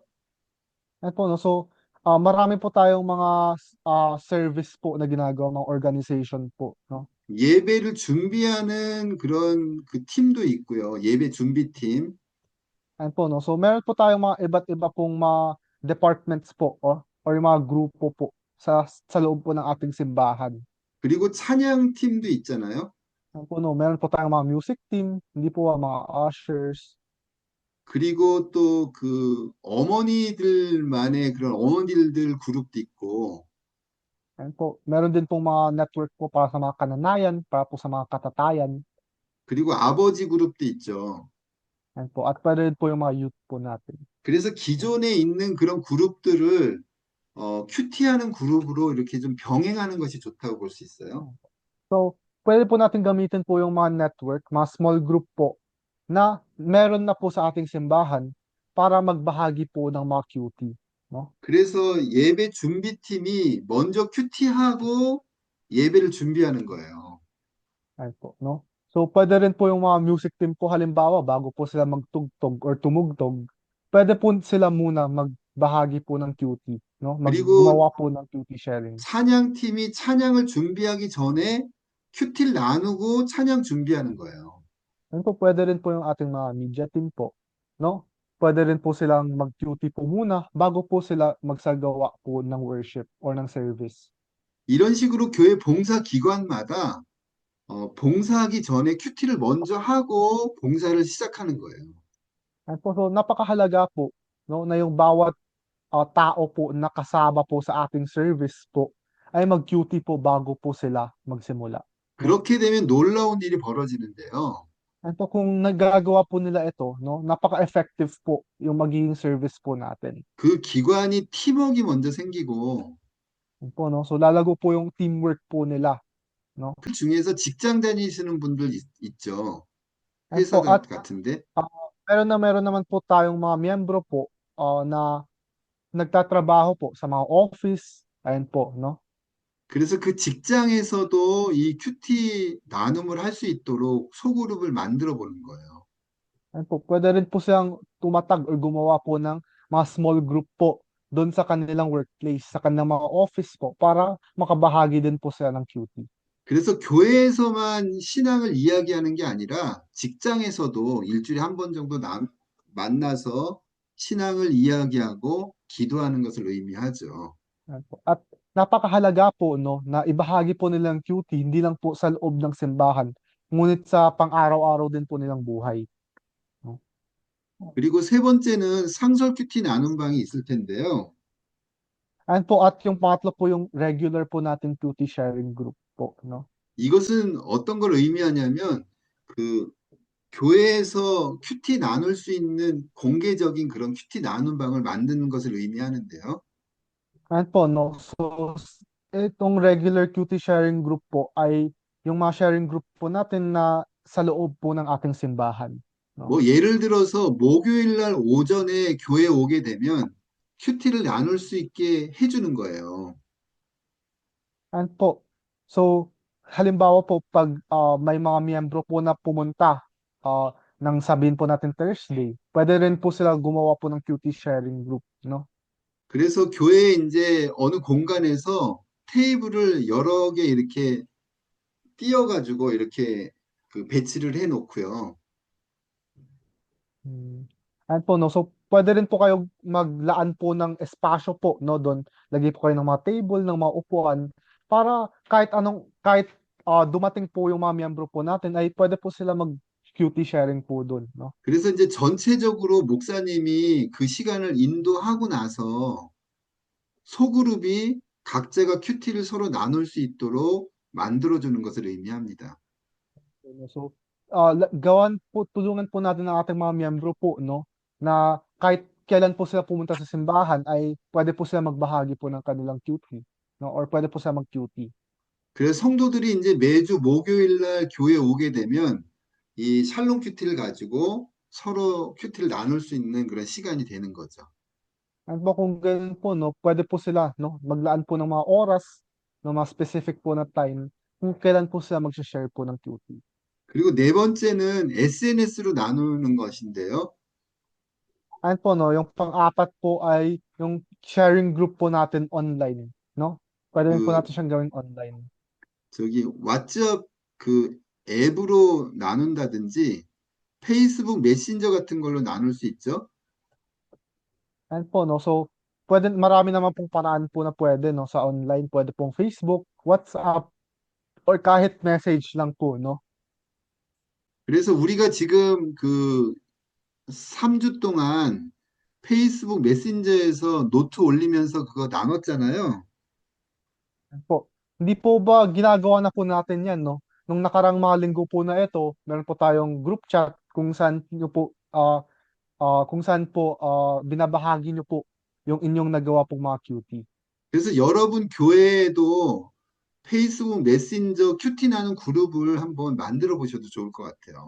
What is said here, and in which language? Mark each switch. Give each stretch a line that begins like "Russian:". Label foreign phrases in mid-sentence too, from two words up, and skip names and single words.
Filipino: Ayun po 'no, so, marami po tayong mga service po na ginagawa, mga organization po 'no.
Korean: 예배를 준비하는 그런 그 팀도 있고요. 예배 준비팀.
Filipino: Ayun po 'no, so meron po tayong mga iba't iba pong mga departments po or yung mga grupo po sa loob po ng ating simbahan.
Korean: 그리고 찬양팀도 있잖아요.
Filipino: Ano po 'no, meron po tayong mga
English: music team,
Filipino: hindi po mga ushers,
Korean: 그리고 또 그 어머니들만의 그런 어머니들 그룹도 있고,
Filipino: ayan po. Meron din pong mga network po para sa mga kananayan, para po sa mga katatayan,
Korean: 그리고 아버지 그룹도 있죠.
Filipino: ayan po. At puwede rin po yung mga youth po natin.
Korean: 그래서 기존에 있는 그런 그룹들을 큐티하는 그룹으로 이렇게 좀 병행하는 것이 좋다고 볼 수 있어요. Hmm.
Filipino: So, puwede po natin gamitin po yung mga network, mga
English: small group
Filipino: po na meron na po sa ating simbahan para magbahagi po ng mga QT 'no.
Korean: 그래서 예배 준비팀이 먼저 큐티하고 예배를 준비하는 거예요.
Filipino: Ayan po 'no. So, puwede rin po yung mga
English: music team
Filipino: po halimbawa bago po sila magtugtog or tumugtog, puwede po sila muna magbahagi po ng QT 'no,
Korean: 그리고
Filipino: gumawa po ng
English: QT sharing.
Korean: 찬양팀이 찬양을 준비하기 전에 큐티를 나누고 찬양 준비하는 거예요.
Filipino: Yun po puwede rin po yung ating mga
English: media team
Filipino: po 'no. Puwede rin po silang mag-QT po muna bago po sila magsagawa po ng worship or ng service.
Korean: 이런 식으로 교회 봉사 기관마다 봉사하기 전에 큐티를 먼저 하고 봉사를 시작하는 거예요.
Filipino: Ayan po, so napakahalaga po 'no, na yung bawat, tao po na kasama po sa ating service po ay mag-QT po bago po sila magsimula 'no.
Korean: 그렇게 되면 놀라운 일이 벌어지는데요.
Filipino: Ayan po, kung nagagawa po nila ito 'no, napaka-effective po yung magiging service po natin.
Korean: 그 기관이 팀워크가 먼저 생기고
Filipino: Yun po 'no, so lalago po yung teamwork po nila 'no.
Korean: 그 중에서 직장 다니시는 분들 있죠.
Filipino: Ayan
Korean: 회사
Filipino: po, at
Korean: 같은데.
Filipino: ah, meron naman po tayong mga miyembro po na nagtatrabaho po sa mga office. Ayan po, no?
Korean: 그래서 그 직장에서도 이 큐티 나눔을 할 수 있도록 소그룹을 만들어 보는 거예요.
Filipino: Ayan po, pwede rin po silang tumatag or gumawa po ng mga
English: small group
Filipino: po doon sa kanilang workplace, sa kanilang mga office po, para makabahagi din po sila ng QT.
Korean: 그래서 교회에서만 신앙을 이야기하는 게 아니라 직장에서도 일주일에 한 번 정도 만나서 신앙을 이야기하고 기도하는 것을 의미하죠.
Filipino: Ayan po. At napakahalaga po, no, na ibahagi po nilang QT, hindi lang po sa loob ng simbahan, ngunit sa pang-araw-araw din po nilang buhay. No?
Korean: 그리고 세 번째는 상설 큐티 나눔 방이 있을 텐데요.
Filipino: Ayan po, at yung pangatlo po yung regular po nating
English: QT sharing group
Filipino: po, no?
Korean: 이것은 어떤 걸 의미하냐면 그 교회에서 큐티 나눌 수 있는 공개적인 그런 큐티 나눔 방을 만드는 것을 의미하는데요.
Filipino: Ayan po, no? So, itong
English: regular QT sharing group
Filipino: po ay yung mga
English: sharing group
Filipino: po natin na sa loob po ng ating simbahan, no?
Korean: 뭐 예를 들어서 목요일 날 오전에 교회 오게 되면 큐티를 나눌 수 있게 해주는 거예요.
Filipino: Ayan po. So, halimbawa po, pag may mga miyembro po na pumunta nang sabihin po natin Thursday, pwede rin po sila gumawa po ng
English: QT sharing group,
Filipino: no?
Korean: 그래서 교회 이제 어느 공간에서 테이블을 여러 개 이렇게 띄어가지고 이렇게 그 배치를 해 놓고요.
Filipino: Hmm. Ayan po, no? So, pwede rin po kayong maglaan po ng espasyo po, no? Doon, lagay po kayo ng mga table, ng mga upuan, para kahit dumating po yung mga miyembro po natin, ay pwede po sila mag-
English: QT sharing
Filipino: po doon, no?
Korean: 그래서 이제 전체적으로 목사님이 그 시간을 인도하고 나서 소그룹이 각자가 큐티를 서로 나눌 수 있도록 만들어주는 것을 의미합니다.
Filipino: So, tulungan po natin ang ating mga miyembro po, no? Na kahit kailan po sila pumunta sa simbahan, ay pwede po sila magbahagi po ng kanilang QT, no? Or pwede po sila mag-QT.
Korean: 그래서 성도들이 이제 매주 목요일 날 교회 오게 되면 이 샬롬 큐티를 가지고 서로 큐티를 나눌 수 있는 그런 시간이 되는 거죠.
Filipino: At po kung ganun po, no, pwede po sila, no, maglaan po ng mga oras, ng mga specific po na time, kung kailan po sila mag-share po ng QT.
Korean: 그리고 네 번째는 SNS로 나누는 것인데요.
Filipino: And po, no, yung pang-apat po ay yung
English: sharing group
Filipino: po natin online, no? Pwede rin po
Korean: 그
Filipino: natin siyang gawing online.
Korean: 저기 왓츠업 그 앱으로 나눈다든지 페이스북 메신저 같은 걸로 나눌 수 있죠.
Filipino: And po, no, so marami naman pong paraan po na pwede, no, sa online. Pwede pong Facebook, WhatsApp, or kahit message lang po, no?
Korean: 그래서 우리가 지금 그 3주 동안 페이스북 메신저에서 노트 올리면서 그거 나눴잖아요.
Filipino: Yan po. Hindi po ba ginagawa na po natin yan, no? Nung nakarang mga linggo po na ito, meron po tayong
English: group chat
Filipino: kung saan po binabahagi nyo po yung inyong nagawa pong mga QT.
Korean: 그래서 여러분 교회에도 페이스북 메신저 큐티 나는 그룹을 한번 만들어 보셔도 좋을 것 같아요.